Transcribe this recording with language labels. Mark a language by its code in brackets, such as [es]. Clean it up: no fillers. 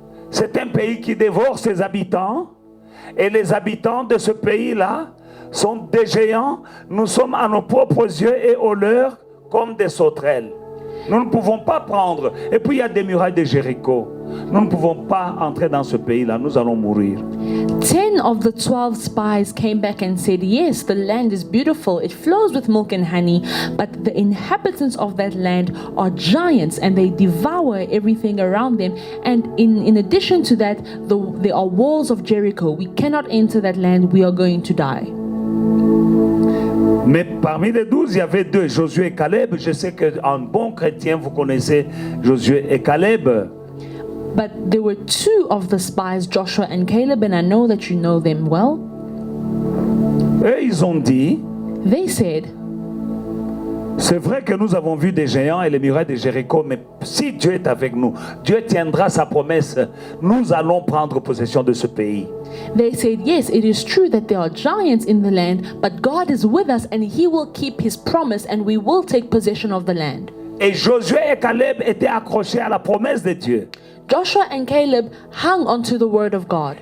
[fr] C'est un pays qui dévore ses habitants, et les habitants de ce pays-là sont des géants. Nous sommes à nos propres yeux et aux leurs comme des sauterelles. Nous ne pouvons pas prendre. Et puis il y a des murailles de Jéricho. Nous ne pouvons pas entrer dans ce pays-là. Nous allons mourir. [en] 10 of the 12 spies came back and said, yes, the land is beautiful. It flows with milk and honey. But the inhabitants of that land are giants and they devour everything around them. And in addition to that, there are walls of Jericho. We cannot enter that land. We are going to die. [fr] Mais parmi les 12, il y avait 2, Josué et Caleb. Je sais qu'en bon chrétien, vous connaissez Josué et Caleb. [en] But there were 2 of the spies, Joshua and Caleb, and I know that you know them well. [fr] Eux, ils ont dit, [en] They said, [fr] c'est vrai que nous avons vu des géants et les murailles de Jéricho, mais si Dieu est avec nous, Dieu tiendra sa promesse. Nous allons prendre possession de ce pays. [en] They said, yes, it is true that there are giants in the land, but God is with us and he will keep his promise and we will take possession of the land. [fr] Et Josué et Caleb étaient accrochés à la promesse de Dieu. [en] Joshua and Caleb hung onto the word of God.